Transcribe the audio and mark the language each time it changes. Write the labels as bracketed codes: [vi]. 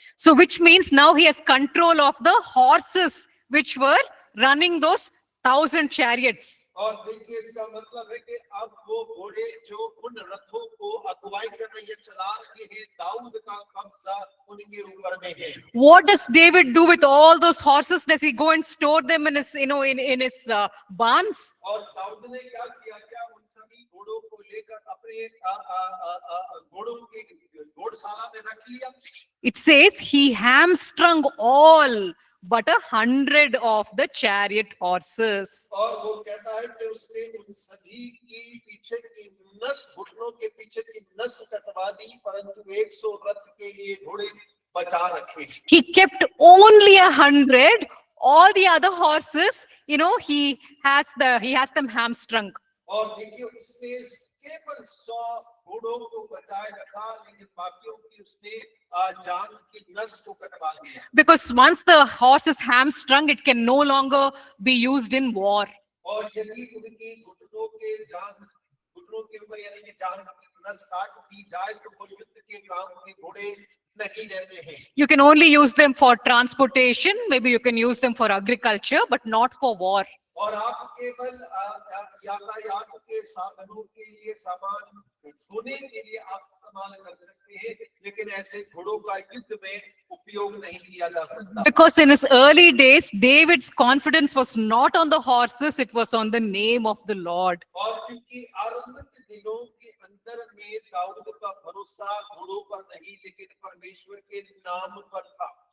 [en] So which means now he has control of the horses which were running those 1,000 chariots. [hi] और देखिए इसका मतलब है कि अब वो घोड़े जो उन रथों को अगुवाई कर रही है, चला रहे हैं, दाऊद का कब्जा उनके ऊपर में है। [en] What does David do with all those horses? Does he go and store them in his, in his barns? [hi] और दाऊद ने क्या किया, क्या उन सभी घोड़ों को लेकर अपने घोड़ों की घोड़शाला में रख लिया? [en] It says he hamstrung all but 100 of the chariot horses. [hi] और वो कहता है कि उसने उन सभी की पीछे की नस, घुटनों के पीछे की नस कटवा दी, परंतु 100 रथ के लिए घोड़े बचा रखे। [en] He kept only 100. All the other horses, he has them hamstrung. [hi] और देखिए उसने केवल 100 घोड़ों को बचाए रखा, लेकिन बाकियों की उसने जान की नस को कटवा दिया। [en] Because once the horse is hamstrung, it can no longer be used in war. [hi] और यदि उनकी घुटनों के ऊपर यानी कि जान की नस काट दी जाए तो वो युद्ध के काम के घोड़े नहीं रहते हैं। [en] You can only use them for transportation. Maybe you can use them for agriculture, but not for war. [hi] और आप केवल यातायात के साधनों के लिए, सामान ढोने के लिए आप इस्तेमाल कर सकते हैं, लेकिन ऐसे घोड़ों का युद्ध में उपयोग नहीं किया जा सकता। [en] Because in his early days, David's confidence was not on the horses, it was on the name of the Lord. [hi] और क्योंकि आरंभ के दिनों के अंदर में दाऊद का भरोसा घोड़ों पर नहीं, लेकिन परमेश्वर के नाम पर था।